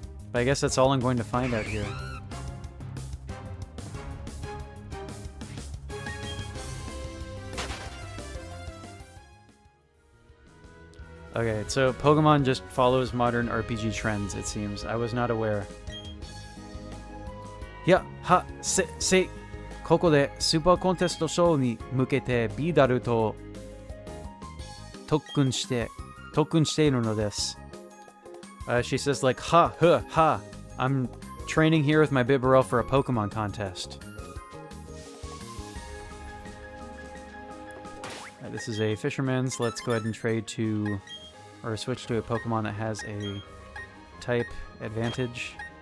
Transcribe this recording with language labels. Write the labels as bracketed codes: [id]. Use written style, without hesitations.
[en] But I guess that's all I'm going to find out here. Okay, so Pokemon just follows modern RPG trends, it seems. I was not aware. [ja] Yeah, ha, se, ここでスーパーコンテストショーに向けてビダルと特訓しているのです。 [en] She says like, ha, huh, ha, I'm training here with my Bibarel for a Pokemon contest. This is a fisherman, so let's go ahead and trade to, or switch to a Pokemon that has a type advantage.